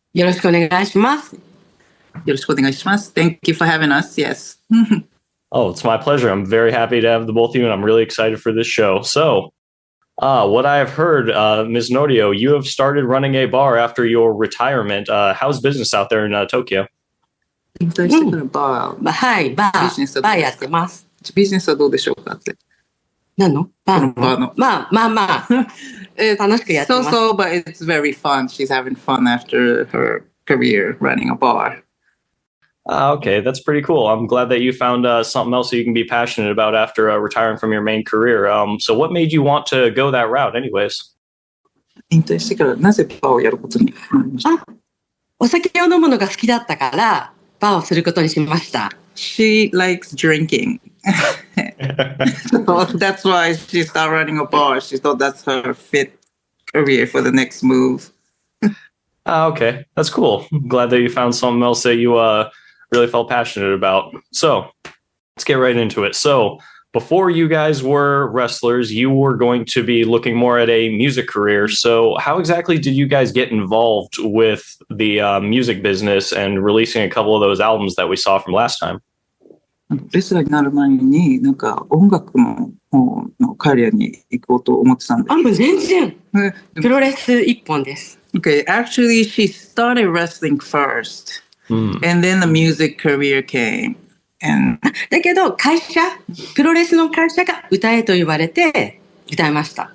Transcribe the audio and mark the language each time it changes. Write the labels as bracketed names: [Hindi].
[Japanese] よろしくお願いします。よろしくお願いします。 [English] Thank you for having us. Yes. Oh, it's my pleasure. I'm very happy to have the both of you, and I'm really excited for this show. So, what I have heard, Ms. Noriyo, you have started running a bar after your retirement. How's business out there in Tokyo? [Japanese] 引退してからバー、はい、バビジネスはどうですか？ーやってます。ビジネスはどうでしょうかって。何のバーこのバーの。まあ、楽しくやってます。 [English] So, but it's very fun. She's having fun after her career running a bar. Okay, that's pretty cool. I'm glad that you found something else that you can be passionate about after retiring from your main career. So what made you want to go that route anyways? [Japanese] 引退してからなぜバーをやることになりました？お酒を飲むのが好きだったから、バーをすることにしました。 [English] She likes drinking. So that's why she started running a bar. She thought that's her fit career for the next move. Okay, that's cool. I'm glad that you found something else that you really felt passionate about. So let's get right into it. So before you guys were wrestlers, you were going to be looking more at a music career. So how exactly did you guys get involved with the music business and releasing a couple of those albums that we saw from last time? [Japanese] レスラーになる前になんか音楽の方のキャリアに行こうと思ってたんで。もう全然プロレス一本です。 [English] Okay, actually she started wrestling first, and then the music career came. And [Japanese] だけどプロレスの会社が歌えと言われて歌いました。